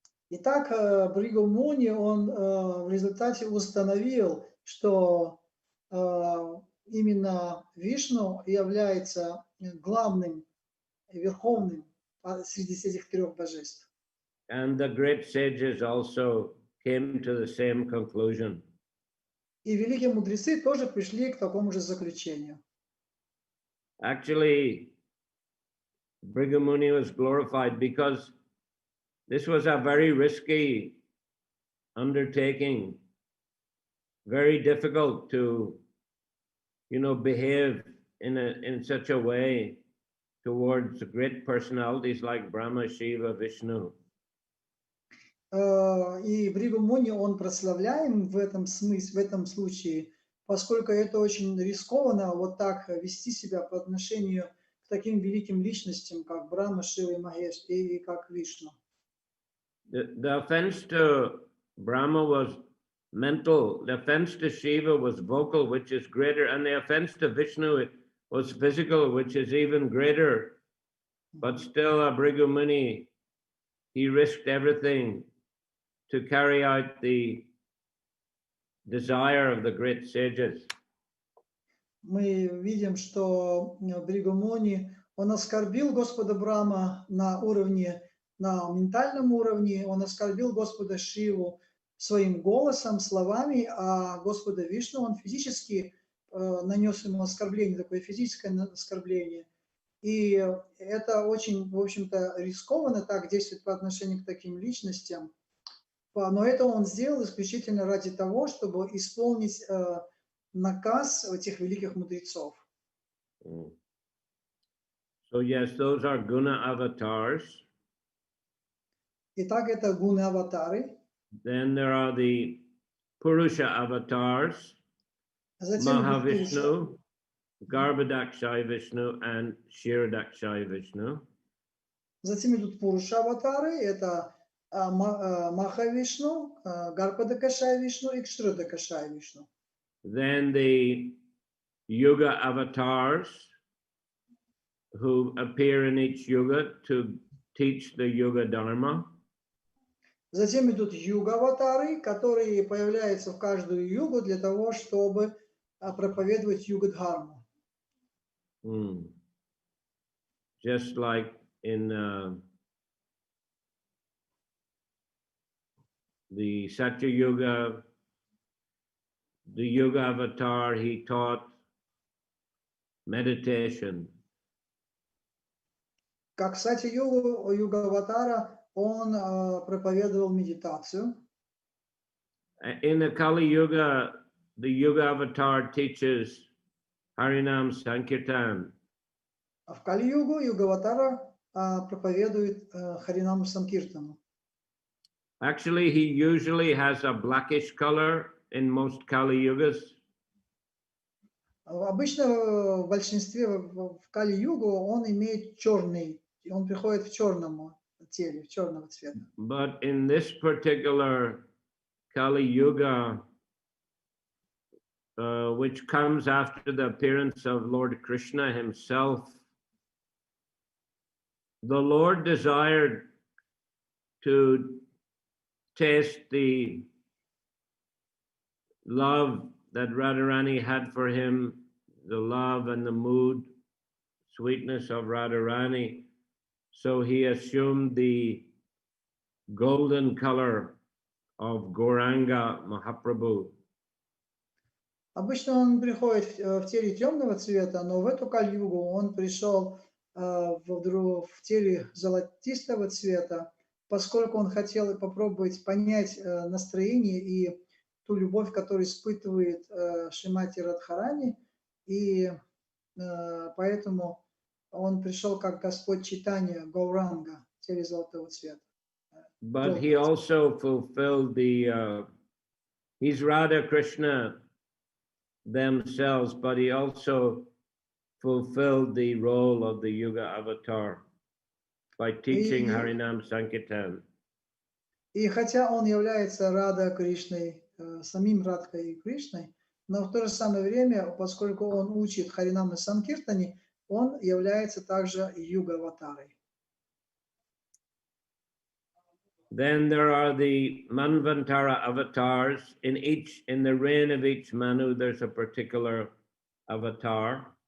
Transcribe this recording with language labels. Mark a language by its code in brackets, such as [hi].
[ru] Итак, Бхригу Муни, он в результате установил, что именно Вишну является главным и верховным среди этих трех божеств. [en] And the great sages also came to the same conclusion. [ru] И великие мудрецы тоже пришли к такому же заключению. [en] Actually, Bhrigu Muni was glorified because this was a very risky undertaking, very difficult to, behave in such a way towards great personalities like Brahma, Shiva, Vishnu. [ru] И Бхригу Муни, он прославляем в этом смысле, в этом случае, поскольку это очень рискованно вот так вести себя по отношению к таким великим личностям, как Брахма, Шива и Махеш, и как Вишну. [en] The offense to Brahma was mental, the offense to Shiva was vocal, which is greater, and the offense to Vishnu was physical, which is even greater. But still, Bhrigu Muni, he risked everything to carry out the desire of the great sages. [ru] Мы видим, что Бхригу Муни, он оскорбил Господа Брахма на ментальном уровне, он оскорбил Господа Шиву своим голосом, словами, а Господа Вишну он физически нанес ему оскорбление, такое физическое оскорбление. И это очень, в общем-то, рискованно так действовать по отношению к таким личностям. Но это он сделал исключительно ради того, чтобы исполнить наказ этих великих мудрецов. [en] So yes, those are guna avatars. [ru] Итак, это гуны-аватары. [en] Then there are the Purusha avatars, Mahavishnu, Garbhodakshaya Vishnu, and Kshirodakshaya Vishnu. [ru] Затем идут Пуруша-аватары, это Махавишну, Гарпадакашая Вишну и Кширодакашая Вишну. [en] Then the Yuga avatars, who appear in each yuga to teach the Yuga Dharma. [ru] Затем идут юга-аватары, которые появляются в каждую югу для того, чтобы проповедовать юга-дхарму. [en] Just like in the Satya Yuga, the Yuga avatar, he taught meditation. [ru] Как сати-югу, юга-аватара, он проповедовал медитацию. [en] In the Kali Yuga, the Yuga avatar teaches Harinam Sankirtan. [ru] А в Кали-югу юга-аватара проповедует Харинаму Санкиртану. [en] Actually, he usually has a blackish color in most Kali Yugas. [ru] Обычно в большинстве в Кали-югу он имеет черный, он приходит в черном теле, черного цвета. [en] But in this particular Kali Yuga, which comes after the appearance of Lord Krishna himself, the Lord desired to test the love that Radharani had for him, the love and the mood, sweetness of Radharani. So he assumed the golden color of Gauranga Mahaprabhu. [ru] Обычно он приходит в теле темного цвета, но в эту Кали-югу он пришел в теле золотистого цвета, поскольку он хотел попробовать понять настроение и ту любовь, которую испытывает Шримати Радхарани, и поэтому он пришел как Господь Чайтанья, Гауранга, в теле золотого цвета. [en] But he also fulfilled he's Radha Krishna themselves, but he also fulfilled the role of the Yuga avatar by teaching Harinam Sankirtan. [ru] И хотя он является Рада Кришной, самим Радхой Кришной, но в то же самое время, поскольку он учит Харинам и Санкиртани, он является также Юга-аватарой. [en] Then there are the Manvantara avatars. In the reign of each Manu, there's a particular avatar.